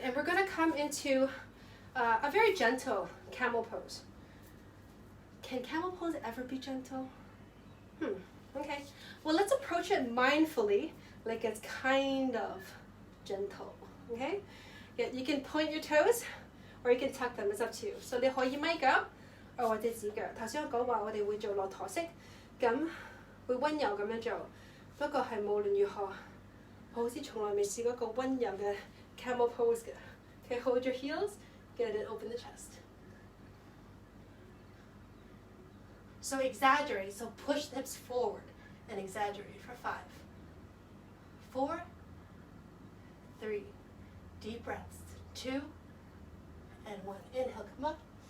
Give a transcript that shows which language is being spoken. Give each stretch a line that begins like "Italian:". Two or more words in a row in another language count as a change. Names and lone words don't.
English: And we're going to come into a very gentle camel pose. Can camel pose ever be gentle? Okay. Well, let's approach it mindfully, like it's kind of gentle. Okay? Yeah, you can point your toes, or you can tuck them. It's up to you. So
Cantonese: 你可以咪腳，或者指腳。頭先我講話我哋會做駱駝式，咁會溫柔咁樣做。不過係無論如何，我好似從來未試過一個溫柔嘅
English: camel pose
Cantonese: 嘅。
English: Okay, hold your heels. Good, and open the chest. So exaggerate. So push the hips forward and exaggerate for 5, 4, 3. Deep breaths. 2, and 1. Inhale, come up.